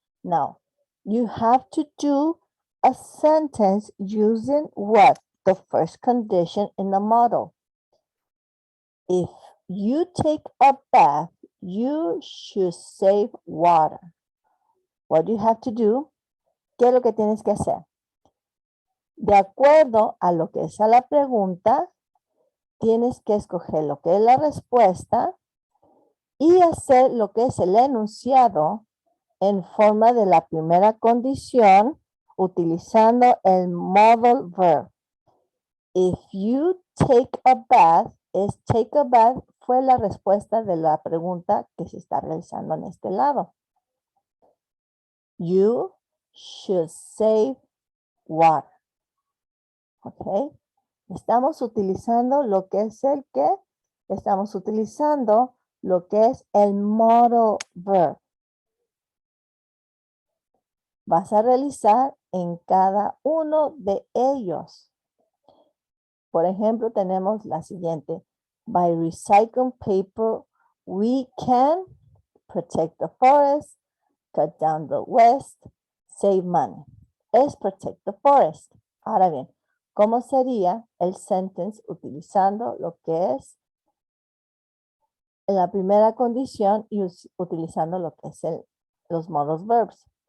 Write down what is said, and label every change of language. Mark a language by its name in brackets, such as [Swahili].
[English] Now you have to do a sentence using what? The first condition in the model. If you take a bath, you should save water. What do you have to do? [Spanish] ¿Qué es lo que tienes que hacer? De acuerdo a lo que es a la pregunta, tienes que escoger lo que es la respuesta y hacer lo que es el enunciado en forma de la primera condición utilizando el modal verb. [English] If you take a bath, take a bath [Spanish] fue la respuesta de la pregunta que se está realizando en este lado. [English] You should save water. Ok. [Spanish] Estamos utilizando lo que es el que, estamos utilizando lo que es el modal verb. Vas a realizar en cada uno de ellos. Por ejemplo, tenemos la siguiente. [English] By recycling paper, we can protect the forest, cut down the waste, save money. [Spanish] Es [English] protect the forest. [Spanish] Ahora bien, ¿cómo sería el sentence utilizando lo que es la primera condición y utilizando lo que es los modal verbs?